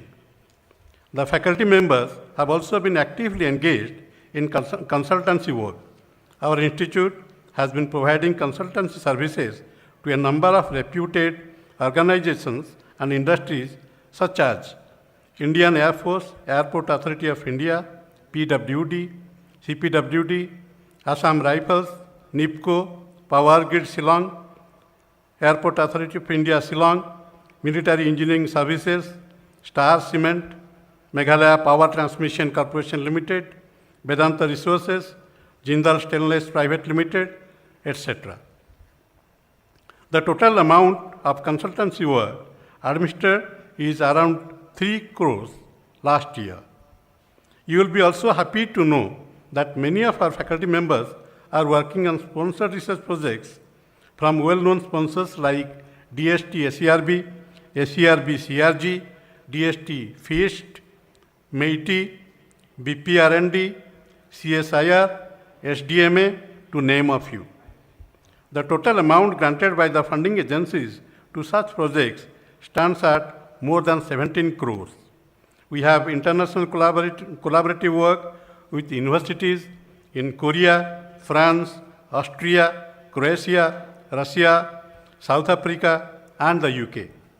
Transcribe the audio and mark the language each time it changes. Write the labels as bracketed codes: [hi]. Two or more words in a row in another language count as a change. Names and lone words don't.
[en] The faculty members have also been actively engaged in consultancy work. Our institute has been providing consultancy services to a number of reputed organizations and industries such as Indian Air Force, Airport Authority of India, PWD, CPWD, Assam Rifles, NIPCO, Power Grid Shillong, Airport Authority of India Shillong, Military Engineering Services, Star Cement, Meghalaya Power Transmission Corporation Limited, Vedanta Resources, Jindal Stainless Private Limited, etc. The total amount of consultancy work administered is around 3 crores last year. You will be also happy to know that many of our faculty members are working on sponsored research projects from well-known sponsors like DST SERB, SERB CRG, DST FIST, MEITI, BPRND, CSIR, SDMA, to name a few. The total amount granted by the funding agencies to such projects stands at more than 17 crores. We have international collaborative work with universities in Korea, France, Austria, Croatia, Russia, South Africa, and the UK.